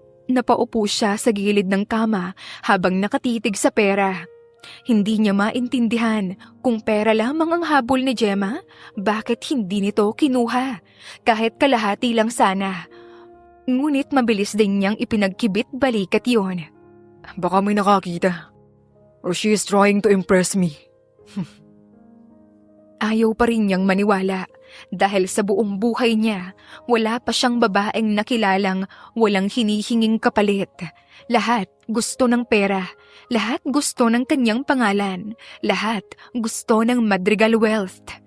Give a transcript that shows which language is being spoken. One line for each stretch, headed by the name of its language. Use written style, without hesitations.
Filipino: Napaupo siya sa gilid ng kama habang nakatitig sa pera. Hindi niya maintindihan kung pera lamang ang habol ni Gemma, bakit hindi nito kinuha, kahit kalahati lang sana. Ngunit mabilis din niyang ipinagkibit balikat yon. Baka may nakakita.
English: Or she is trying to impress me.
Filipino: Ayaw pa rin niyang maniwala dahil sa buong buhay niya, wala pa siyang babaeng nakilalang walang hinihinging kapalit. Lahat gusto ng pera, lahat gusto ng kanyang pangalan, lahat gusto ng Madrigal wealth.